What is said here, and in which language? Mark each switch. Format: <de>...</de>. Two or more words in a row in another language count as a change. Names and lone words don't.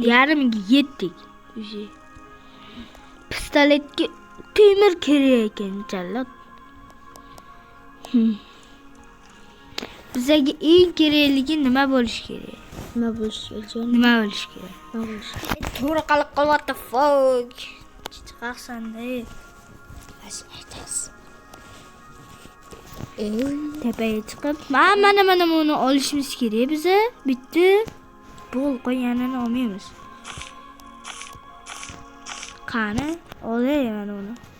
<uz>Yarimiga yetdik. Pistoletga temir kerak ekan, jallod. Bizga eng kerakligi nima bo'lish kerak? Nima bo'lish kerak? Nima bo'lish kerak? To'g'ri qilib</uz> <en>what the fuck.</en> <uz>Chiqaqsan-da. Aytasiz. Tepaga chiqib, mana buni olishimiz kerak biza. Bitti. Bo'l, qo'yganini olmaymiz. Qani, olayman uni.</uz>